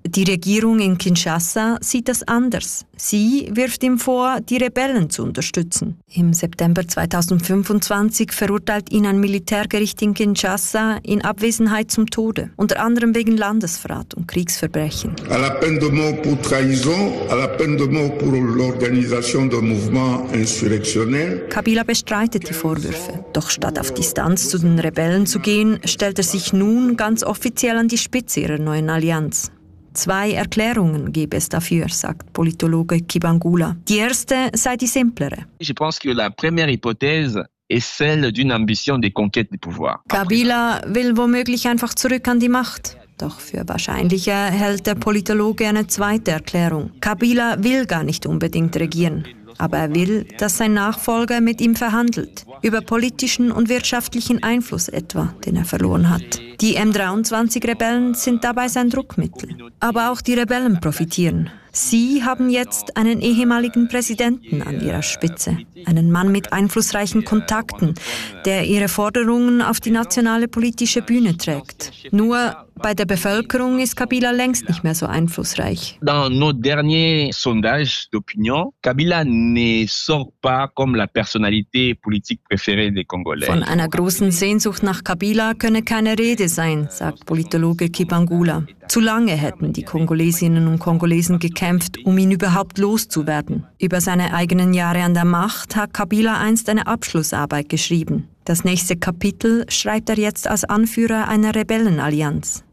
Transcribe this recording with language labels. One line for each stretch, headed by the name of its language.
German: Die Regierung in Kinshasa sieht das anders. Sie wirft ihm vor, die Rebellen zu unterstützen. Im September 2025 verurteilt ihn ein Militärgericht in Kinshasa in Abwesenheit zum Tode, unter anderem wegen Landesverrat und Kriegsverbrechen.
French: À la peine de mort pour trahison, à la peine de mort pour l'organisation de mouvement insurrectionnel.
German: Kabila bestreitet die Vorwürfe. Doch statt auf Distanz zu den Rebellen zu gehen, stellt er sich nun ganz offiziell an die Spitze ihrer neuen Allianz. 2 Erklärungen gäbe es dafür, sagt Politologe Kibangula. Die erste sei die simplere.
French: Ich pense que la première hypothèse est celle d'une ambition de conquête du pouvoir.
German: Kabila will womöglich einfach zurück an die Macht. Doch für wahrscheinlicher hält der Politologe eine 2. Erklärung. Kabila will gar nicht unbedingt regieren. Aber er will, dass sein Nachfolger mit ihm verhandelt. Über politischen und wirtschaftlichen Einfluss etwa, den er verloren hat. Die M23-Rebellen sind dabei sein Druckmittel. Aber auch die Rebellen profitieren. Sie haben jetzt einen ehemaligen Präsidenten an ihrer Spitze, einen Mann mit einflussreichen Kontakten, der ihre Forderungen auf die nationale politische Bühne trägt. Nur bei der Bevölkerung ist Kabila längst nicht mehr so einflussreich.
French: Dans nos derniers sondages d'opinion, Kabila ne sort pas comme la personnalité politique préférée des Congolais.
German: Von einer großen Sehnsucht nach Kabila könne keine Rede sein, sagt Politologe Kibangula. Zu lange hätten die Kongolesinnen und Kongolesen gekämpft, um ihn überhaupt loszuwerden. Über seine eigenen Jahre an der Macht hat Kabila einst eine Abschlussarbeit geschrieben. Das nächste Kapitel schreibt er jetzt als Anführer einer Rebellenallianz.